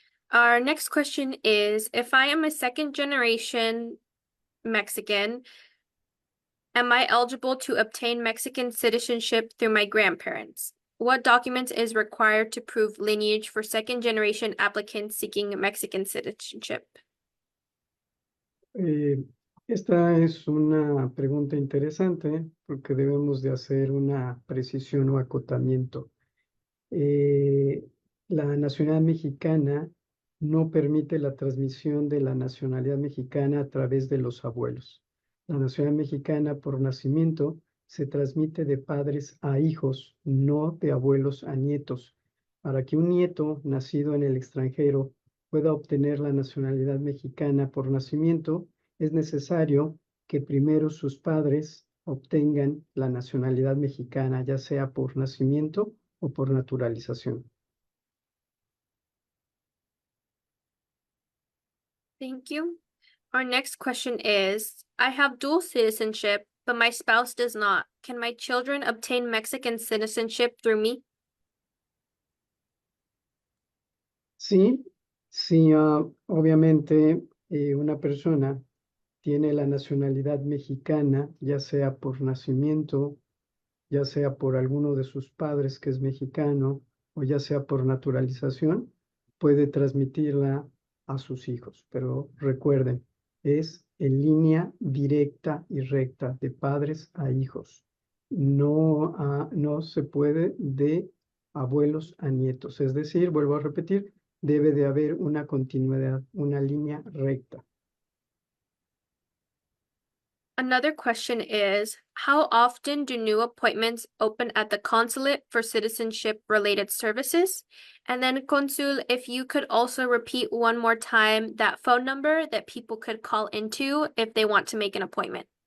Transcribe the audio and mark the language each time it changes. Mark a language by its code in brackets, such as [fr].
[en] Our next question is, if I am a second generation Mexican, am I eligible to obtain Mexican citizenship through my grandparents? What documents is required to prove lineage for second generation applicants seeking Mexican citizenship? [es] Eh, Esta es una pregunta interesante porque debemos de hacer una precisión o acotamiento. Eh, la nacionalidad mexicana no permite la transmisión de la nacionalidad mexicana a través de los abuelos. La nacionalidad mexicana por nacimiento se transmite de padres a hijos, no de abuelos a nietos. Para que un nieto nacido en el extranjero pueda obtener la nacionalidad mexicana por nacimiento, es necesario que primero sus padres obtengan la nacionalidad mexicana, ya sea por nacimiento o por naturalización. [en] Thank you. Our next question is, I have dual citizenship, but my spouse does not. Can my children obtain Mexican citizenship through me? [es] Sí, sí, obviamente una persona tiene la nacionalidad mexicana, ya sea por nacimiento, ya sea por alguno de sus padres que es mexicano o ya sea por naturalización, puede transmitirla a sus hijos. Pero recuerden, es en línea directa y recta de padres a hijos. No, no se puede de abuelos a nietos. Es decir, vuelvo a repetir, debe de haber una continuidad, una línea recta. [en] Another question is, how often do new appointments open at the consulate for citizenship-related services? And then, Consul, if you could also repeat one more time that phone number that people could call into if they want to make an appointment.